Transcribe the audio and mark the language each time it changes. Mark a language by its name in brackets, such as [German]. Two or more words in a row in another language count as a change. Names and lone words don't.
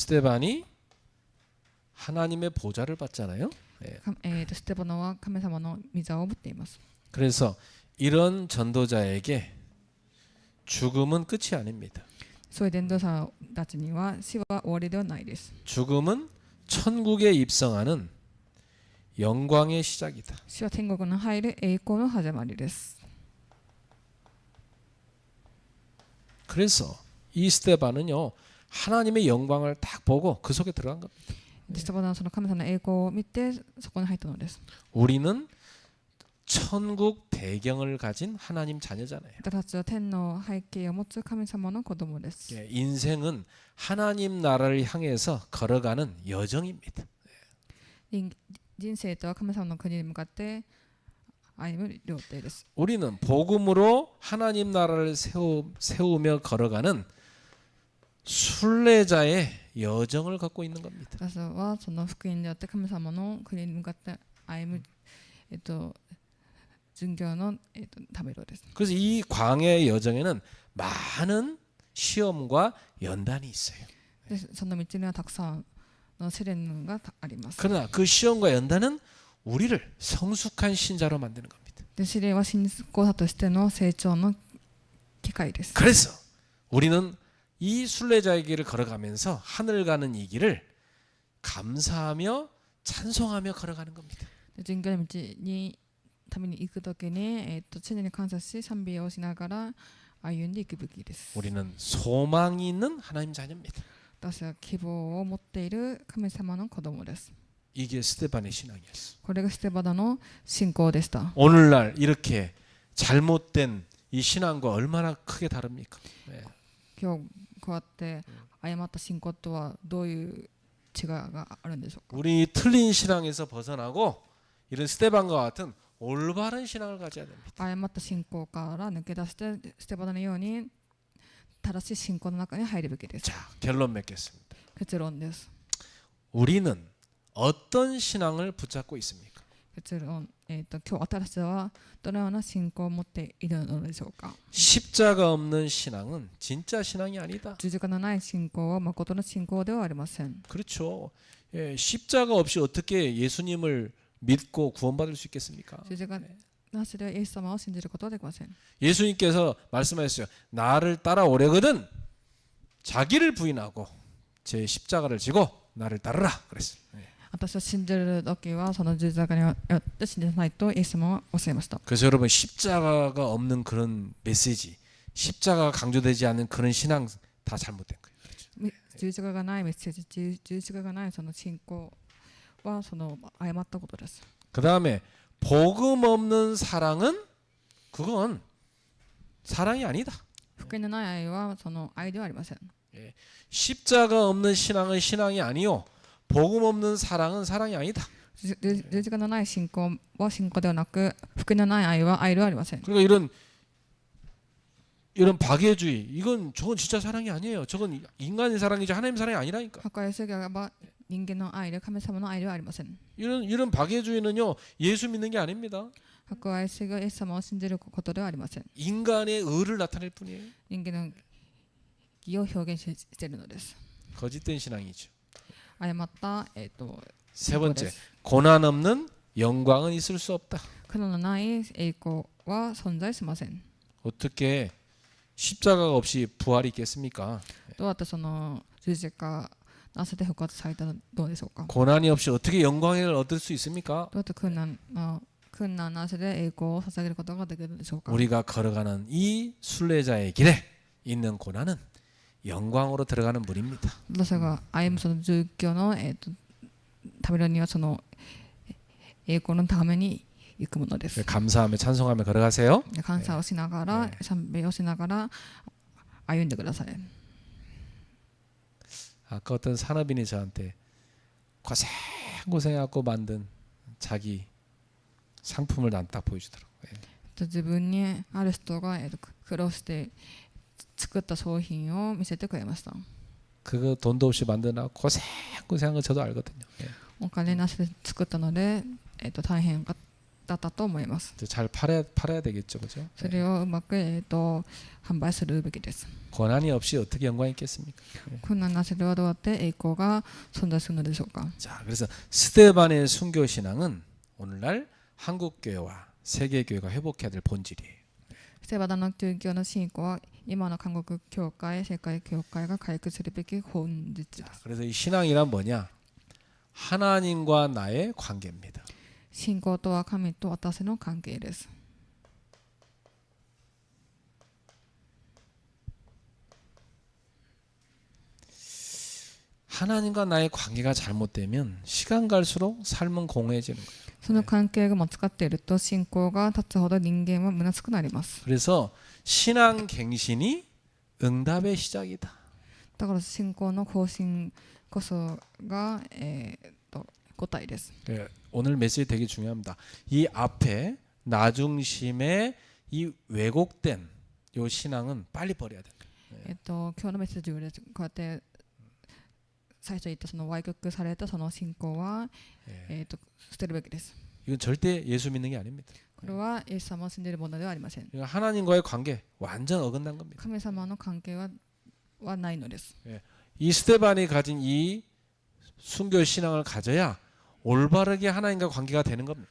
[Korean] 스데반이 하나님의 보좌를 받잖아요. [Japanese] ステバナは神様の御座を持っています。 [Korean] 그래서 이런 전도자에게 죽음은 끝이 아닙니다. [Japanese] そういう伝道者たちには死は終わりではないです。 [Korean] 죽음은 천국에 입성하는 영광의 시작이다. [Japanese] 死は天国に入る栄光の始まりです。 [Korean] 그래서 이 스데반은요 하나님의 영광을 딱 보고 그 속에 들어간 겁니다. [Japanese] ステバナはその神様の栄光を見てそこに入ったのです。 [Korean] 우리는 천국 배경을 가진 하나님 자녀잖아요. [Japanese] 私たちは天の背景を持つ神様の子供です。 [Korean] 인생은 하나님 나라를 향해서 걸어가는 여정입니다. [Japanese] 人生とは神様の国に向かって歩む旅程です。 [Korean] 우리는 복음으로 하나님 나라를 세우며 걸어가는 순례자의 여정을 걷고 있는 겁니다. [Japanese] 私はその福音であって神様の国に向かって歩む巡業の旅路です。 [Korean] 그래서 이 광야의 여정에는 많은 시험과 연단이 있어요. [Japanese] でその道にはたくさんの試練があります。 [Korean] 그러나 그 시험과 연단은 우리를 성숙한 신자로 만드는 겁니다. [Japanese] で試練は信仰者としての成長の機会です。 [Korean] 그래서 우리는 이 순례자의 길을 걸어가면서 하늘 가는 이 길을 감사하며 찬송하며 걸어가는 겁니다. [Japanese] 巡業の道にために行くときに、常に感謝し賛美をしながら歩んでいくべきです。 [Korean] 우리는 소망이 있는 하나님 자녀입니다. [Japanese] 私は希望を持っている神様の子供です。 [Korean] 이게 스데반의 신앙이었어. [Japanese] これがステバナの信仰でした。 [Korean] 오늘날 이렇게 잘못된 이 신앙과 얼마나 크게 다릅니까? 네. [Japanese] 今日こうやって誤った信仰とはどういう違いがあるんでしょうか。 [Korean] 우리 틀린 신앙에서 벗어나고 이런 스데반과 같은 올바른 신앙을 가져야 됩니다. [Japanese] 誤った信仰から抜け出してステバナのように正しい信仰の中に入るべきです。 [Korean] 자, 결론 맺겠습니다. [Japanese] 結論です。 [Korean] 우리는 어떤 신앙을 붙잡고 있습니까? [Japanese] 結論、今日私たちはどのような信仰を持っているのでしょうか。 [Korean] 십자가 없는 신앙은 진짜 신앙이 아니다. [Japanese] 十字架のない信仰は誠の信仰ではありません。 [Korean] 그렇죠. 예, 십자가 없이 어떻게 예수님을 믿고 구원받을 수 있겠습니까? [Japanese] 十字架なしでイエス様を信じることはできません。 [Korean] 예수님께서 말씀하셨어요. 나를 따라오려거든 자기를 부인하고 제 십자가를 지고 나를 따르라 그랬어요. 예. [Japanese] 私を信じる時はその十字架によって信じないとイエス様はおっしゃいました。 [Korean] 그래서 여러분 십자가가 없는 그런 메시지, 십자가가 강조되지 않는 그런 신앙 다 잘못된 거예요. 그렇죠? [Japanese] 十字架がないメッセージ、十字架がないその信仰はその誤ったことです。 [Korean] 그 다음에 복음 없는 사랑은 그건 사랑이 아니다. [Japanese] 福音のない愛はその愛ではありません。 [Korean] 십자가 없는 신앙은 신앙이 아니요. 복음 없는 사랑은 사랑이 아니다. [Japanese] 十字架のない信仰は信仰ではなく、福音のない愛は愛ではありません。 [Korean] 그러니까 이런 박애주의 저건 진짜 사랑이 아니에요. 저건 인간의 사랑이지 하나님 사랑이 아니라니까. [Japanese] 破壊主義は人間の愛で神様の愛ではありません。 [Korean] 이런 박애주의는요 예수 믿는 게 아닙니다. [Japanese] 破壊主義はイエス様を信じることではありません。 [Korean] 인간의 의를 나타낼 뿐이에요. [Japanese] 人間の義を表現しているのです。 [Korean] 거짓된 신앙이죠. [Japanese] 誤った、 [Korean] 세 번째, 고난 없는 영광은 있을 수 없다. [Japanese] 苦難のない栄光は存在しません。 [Korean] 어떻게 십자가가 없이 부활이 있겠습니까? [Japanese] どうやってその十字架なせて復活されたらどうでしょうか。 [Korean] 고난이 없이 어떻게 영광을 얻을 수 있습니까? [Japanese] どうやって困難なしで栄光を捧げることができるでしょうか。 [Korean] 우리가 걸어가는 이 순례자의 길에 있는 고난은 영광으로 들어가는 문입니다. [Japanese] 私が歩むその宗教の旅路にはその栄光のために行くものです。 [Korean] 감사하며 찬송하며 걸어가세요. [Japanese] 感謝をしながら、賛美をしながら歩んでください。 [Korean] 아까 어떤 산업인이 저한테 고생해갖고 만든 자기 상품을 난 딱 보여주더라고요. [Japanese] 自分にある人が苦労して作った商品を見せてくれました。 [Korean] 그거 돈도 없이 만드나 고생한 거 저도 알거든요. [Japanese] お金なしで作ったので、大変だったと思います。 [Korean] 잘 팔아야 되겠죠, 그죠? [Japanese] それをうまく、販売するべきです。 [Korean] 고난이 없이 어떻게 영광이 있겠습니까? [Japanese] 困難なしではどうやって栄光が存在するのでしょうか。 [Korean] 자, 그래서 스데반의 순교 신앙은 오늘날 한국 교회와 세계 교회가 회복해야 될 본질이에요. [Japanese] ステバダの宗教の信仰は今の韓国教会、世界教会が回復するべき本質です。 [Korean] 그래서 이 신앙이란 뭐냐? 하나님과 나의 관계입니다. [Japanese] 信仰とは神と私の関係です。 [Korean] 하나님과 나의 관계가 잘못되면 시간 갈수록 삶은 공허해지는 거예요. [Japanese] その関係が間違っていると信仰が立つほど人間は虚しくなります。 [Korean] 그래서 신앙 갱신이 응답의 시작이다. [Japanese] だから信仰の更新こそが、答えです。 [Korean] 오늘 메시지 되게 중요합니다. 이 앞에 나 중심의 이 왜곡된 요 신앙은 빨리 버려야 된다. [Japanese] 今日のメッセージでこうやって最初言ったその歪曲されたその信仰は、捨てるべきです。 [Korean] 이건 절대 예수 믿는 게 아닙니다. [Japanese] これはイエス様を信じるものではありません。 [Korean] 하나님과의 관계 완전 어긋난 겁니다. [Japanese] 神様の関係はないのです。 [Korean] 이 스데반이 가진 이 순교 신앙을 가져야 올바르게 하나님과 관계가 되는 겁니다.